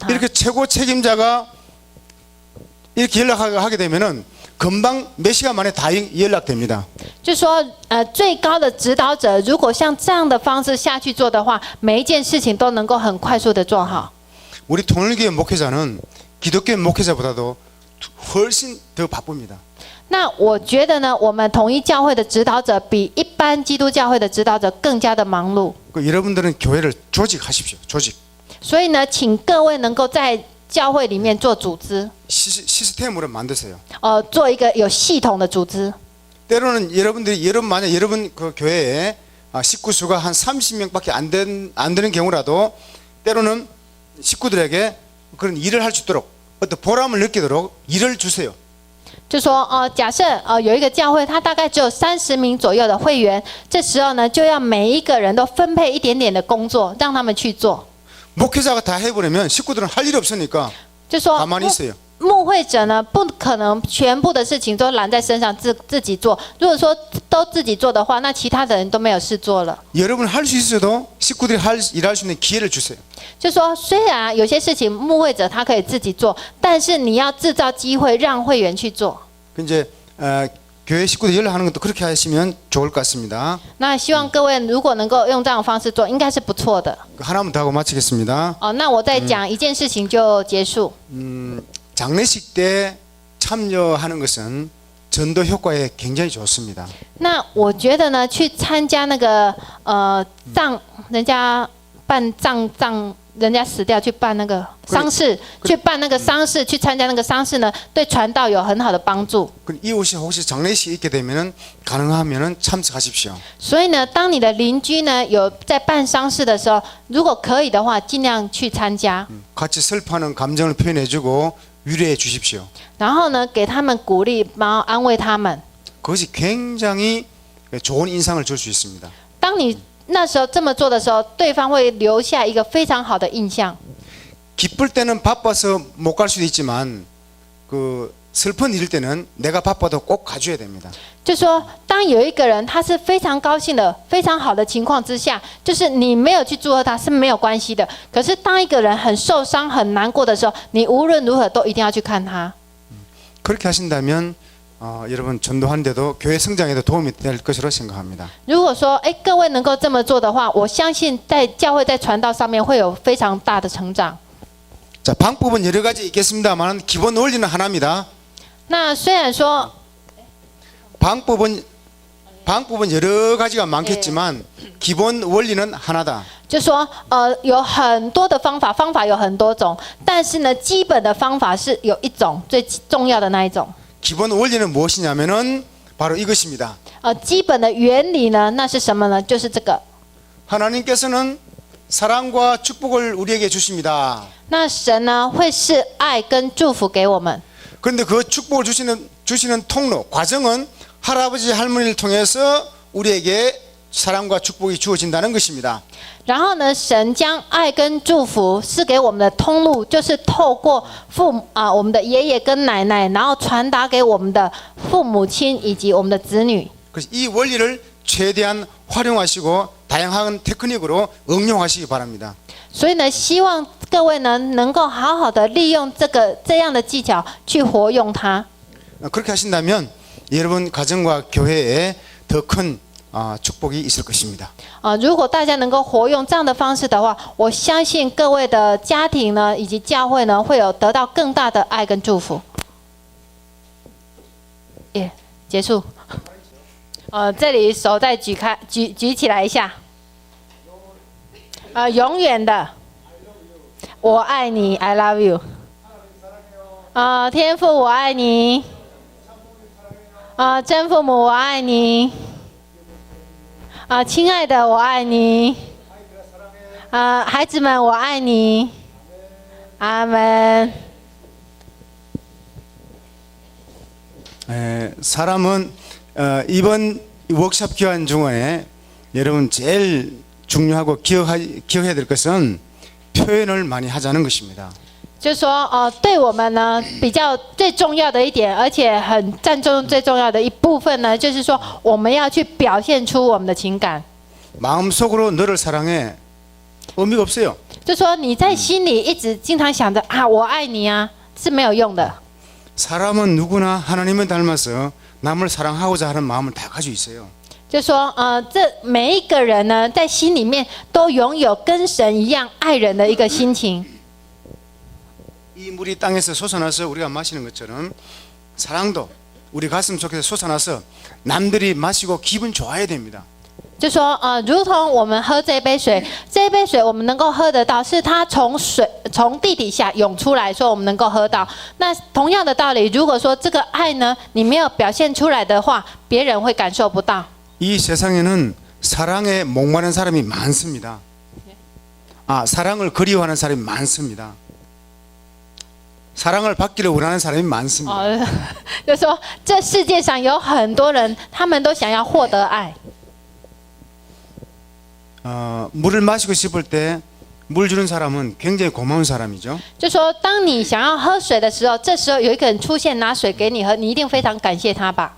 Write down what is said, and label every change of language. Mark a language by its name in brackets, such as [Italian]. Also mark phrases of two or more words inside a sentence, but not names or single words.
[Korean] 이렇게 최고 책임자가 이렇게 연락하게 되면은 금방 몇 시간 만에 다 연락됩니다. [Chinese] 就说最高的指导者如果像这样的方式下去做的话，每一件事情都能够很快速的做好。 [Korean] 우리 통일교회 목회자는 기독교 목회자보다도 훨씬 더 바쁩니다. [Chinese] 那我觉得呢，我们统一教会的指导者比一般基督教会的指导者更加的忙碌。 [Korean] 여러분들은 교회를 조직하십시오. 조직. [Chinese] 所以呢，请各位能够在教会里面做组织， [Korean] 시스템으로 만드세요. [Chinese] 做一个有系统的组织。 [Korean] 때로는 만약 여러분 그 교회에 식구 수가 한 30명밖에 안 되는 경우라도 때로는 식구들에게 그런 일을 할 수 있도록 어떤 보람을 느끼도록 일을 주세요. [Chinese] 就说假设有一个教会，它大概只有30名左右的会员，这时候呢，就要每一个人都分配一点点的工作，让他们去做。 [Korean] 목회자가 다 해버리면 식구들은 할 일이 없으니까 [Chinese] 就说 [Korean] 가만히 있어요. [Chinese] 牧会者呢，不可能全部的事情都揽在身上自己做。如果说都自己做的话，那其他的人都没有事做了。 [Korean] 여러분 할 수 있어도 식구들이 일할 수 있는 기회를 주세요. [Chinese] 就说虽然有些事情牧会者他可以自己做，但是你要制造机会让会员去做。 [Korean] 이제 교회 식구들 연락하는 것도 그렇게 하시면 좋을 것 같습니다. [Chinese] 那希望各位如果能够用这样的方式做，应该是不错的。 [Korean] 하나만 더 하고 마치겠습니다. [Chinese] 那我再讲一件事情就结束。 [Korean] 장례식 때 참여하는 것은 전도 효과에 굉장히 좋습니다. [Chinese] 那我觉得呢，去参加那个人家办葬，人家死掉去办那个丧事，去办那个丧事，去参加那个丧事呢，对传道有很好的帮助。 [Korean] 이웃이 혹시 장례식 있게 되면은 가능하면은 참석하십시오. [Chinese] 所以呢，当你的邻居呢有在办丧事的时候，如果可以的话，尽量去参加。 [Korean] 같이 슬퍼하는 감정을 표현해주고 위로해 주십시오. [Chinese] 然后呢，给他们鼓励，然后安慰他们。 [Korean] 그것이 굉장히 좋은 인상을 줄 수 있습니다. [Chinese] 当你那时候这么做的时候，对方会留下一个非常好的印象。 [Korean] 기쁠 때는 바빠서 못 갈 수도 있지만 그 슬픈 일 때는 내가 바빠도 꼭 가줘야 됩니다. [Chinese] 就说，当有一个人他是非常高兴的、非常好的情况之下，就是你没有去祝贺他是没有关系的。可是当一个人很受伤、很难过的时候，你无论如何都一定要去看他。 [Korean] 그렇게 하신다면 여러분 전도하는데도 교회 성장에도 도움이 될 것으로 생각합니다. [Chinese] 如果说，各位能够这么做的话，我相信在教会在传道上面会有非常大的成长。 [Korean] 자, 방법은 여러 가지 있겠습니다만 기본 원리는 하나입니다. [Chinese] 那虽然说 [Korean] 방법은 여러 가지가 많겠지만 기본 원리는 하나다. [Chinese] 就说有很多的方法有很多种，但是呢，基本的方法是有一种最重要的那一种。 [Korean] 기본 원리는 무엇이냐면은 바로 이것입니다. [Chinese] 基本的原理呢，那是什么呢？就是这个。 [Korean] 하나님께서는 사랑과 축복을 우리에게 주십니다. [Chinese] 那神呢，会是爱跟祝福给我们。 [Korean] 그런데 그 축복을 주시는 통로, 과정은 할아버지 할머니를 통해서 우리에게 사랑과 축복이 주어진다는 것입니다. [Chinese] 然后呢，神将爱跟祝福是给我们的通路，就是透过我们的爷爷跟奶奶，然后传达给我们的父母亲以及我们的子女。 [Korean] 그래서 이 원리를 최대한 활용하시고 다양한 테크닉으로 응용하시기 바랍니다. [Chinese] 所以呢，希望各位呢能够好好的利用这样的技巧去活用它。 [Korean] 그렇게 하신다면 여러분 가정과 교회에 더 큰 축복이 있을 것입니다. [Chinese] 如果大家能够活用这样的方式的话，我相信各位的家庭呢以及教会呢会有得到更大的爱跟祝福。耶，结束。这里手再举起来一下。永远的，我爱你 ， [English] I love you。 [Chinese] 天父我爱你。真父母我爱你。亲爱的我爱你。孩子们我爱你。阿门。 [Korean] 사람은 이번 워크숍 기간 중에 여러분 제일 중요하고 기억해야 될 것은 표현을 많이 하자는 것입니다. [Chinese] 就是说，对我们呢比较最重要的一点，而且很占重最重要的一部分呢，就是说我们要去表现出我们的情感。 [Korean] 마음속으로 너를 사랑해 의미가 없어요. [Chinese] 就说你在心里一直经常想着我爱你啊，是没有用的。 [Korean] 사람은 누구나 하나님을 닮아서 남을 사랑하고자 하는 마음을 다 가지고 있어요. [Chinese] 就说这每一个人呢，在心里面都拥有跟神一样爱人的一个心情。 [Korean] 이 물이 땅에서 솟아나서 우리가 마시는 것처럼 사랑도 우리 가슴 속에서 솟아나서 남들이 마시고 기분 좋아야 됩니다. [Chinese] 就说如同我们喝这杯水，这一杯水我们能够喝得到，是它从地底下涌出来，所以我们能够喝到。那同样的道理，如果说这个爱呢，你没有表现出来的话，别人会感受不到。 [Korean] 이 세상에는 사랑에 목마른 사람이 많습니다. 사랑을 그리워하는 사람이 많습니다. 사랑을 받기를 원하는 사람이 많습니다. [Chinese] 就说这世界上有很多人，他们都想要获得爱。 [Korean] 물을 마시고 싶을 때 물 주는 사람은 굉장히 고마운 사람이죠. [Chinese] 就说当你想要喝水的时候，这时候有一个人出现拿水给你喝，你一定非常感谢他吧。